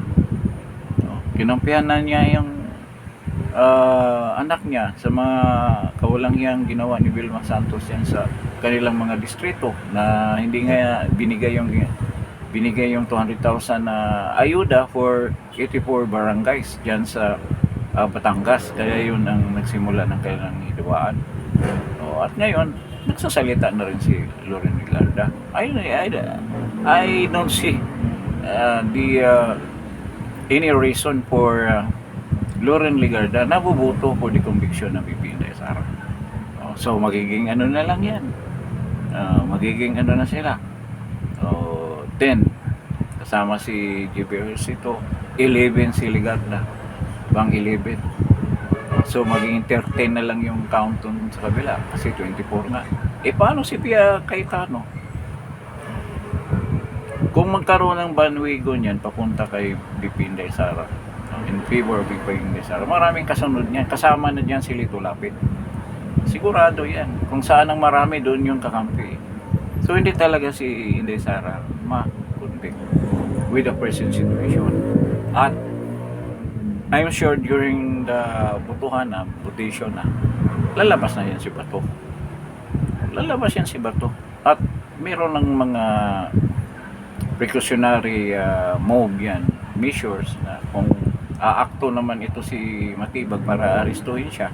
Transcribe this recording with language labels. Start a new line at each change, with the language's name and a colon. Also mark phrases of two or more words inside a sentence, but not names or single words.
Filipino: Kinampihan na niya yung anak niya sa mga kawalanghiyang ginawa ni Vilma Santos yan sa kanilang mga distrito na hindi nga binigay yung 200,000 na ayuda for 84 barangays diyan sa Batangas. Kaya yun ang nagsimula ng kanilang hidwaan. At ngayon nagsasalita na rin si Loren Legarda.
English: I don't see any reason for Loren Legarda
Filipino: na bubuto
English: for the conviction ng VP Inday Sara.
Filipino: So magiging ano na lang yan. Magiging ano na sila. 10 kasama si JPOC ito, 11 si Legarda. Bang 11. So magiging 13 na lang yung count sa kabila kasi 24 nga. Paano si Pia Cayetano? Kung magkaroon ng bandwagon yan papunta kay VP Inday Sara,
English: in favor of
Filipino: VP Inday Sara, maraming kasunod niyan. Kasama na diyan si Lito Lapid. Sigurado yan. Kung saan ang marami, doon yung kakampi. So hindi talaga si Inday Sara ma-convict
English: with the present situation.
Filipino: At
English: I'm sure during the votation
Filipino: lalabas na yan si Bato. Lalabas yan si Bato. At meron ng mga
English: precautionary move
Filipino: yan, measures na kung aakto naman ito si Matibag para arestuhin siya.